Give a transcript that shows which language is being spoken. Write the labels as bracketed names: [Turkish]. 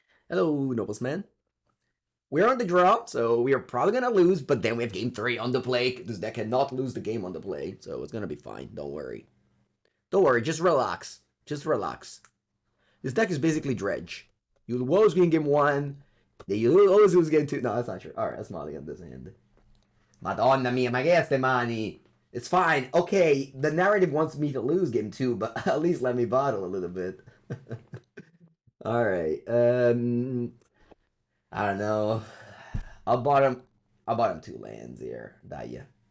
[English] Hello, Noblesman. We're on the draw, so we are probably going to lose, but then we have game 3 on the play. This deck cannot lose the game on the play, so it's going to be fine. Don't worry. Don't worry, just relax. Just relax. This deck is basically Dredge. You'll always win game 1, then you'll always lose game 2. No, that's not true. Alright, that's Molly on this hand. [Italian] Madonna mia, ma che ste mani? [English] It's fine. Okay, the narrative wants me to lose game 2, but at least let me bottle a little bit. Alright, I don't know. I'll bottom. I'll bottom 2 lands here. Daya.